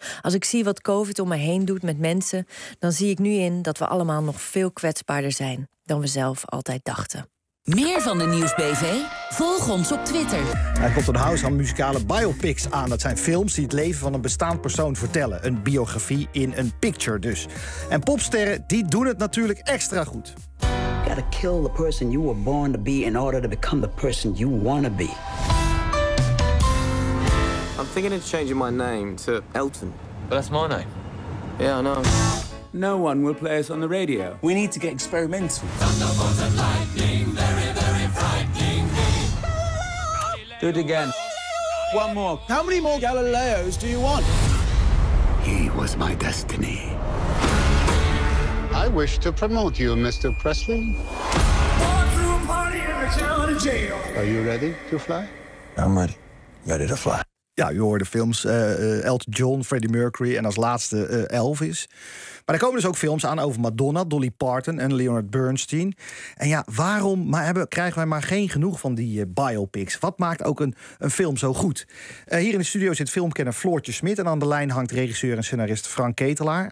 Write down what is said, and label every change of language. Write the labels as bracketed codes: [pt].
[nl] Als ik zie wat COVID om me heen doet met mensen, dan zie ik nu in dat we allemaal nog veel kwetsbaarder zijn dan we zelf altijd dachten. Meer van de Nieuws BV? Volg ons op Twitter. Er komt een house aan muzikale biopics aan. Dat zijn films die het leven van een bestaand persoon vertellen. Een biografie in een picture dus. En popsterren, die doen het natuurlijk extra goed. [en] You gotta kill the person you were born to be in order to become the person you wanna be. I'm thinking of changing my name to Elton. But that's my name. Yeah, I know. No one will play us on the radio. We need to get experimental. Thunderbolt and lightning, very, very frightening me. Do it again. One more. How many more Galileos do you want? He was my destiny. I wish to promote you, Mr. Presley. Born through a party in a town in jail. Are you ready to fly? I'm ready. Ready to fly. [nl] Ja, u hoorde films Elton John, Freddie Mercury en als laatste Elvis. Maar er komen dus ook films aan over Madonna, Dolly Parton en Leonard Bernstein. En ja, waarom krijgen wij maar geen genoeg van die biopics? Wat maakt ook een film zo goed? Hier in de studio zit filmkenner Floortje Smit en aan de lijn hangt regisseur en scenarist Frank Ketelaar.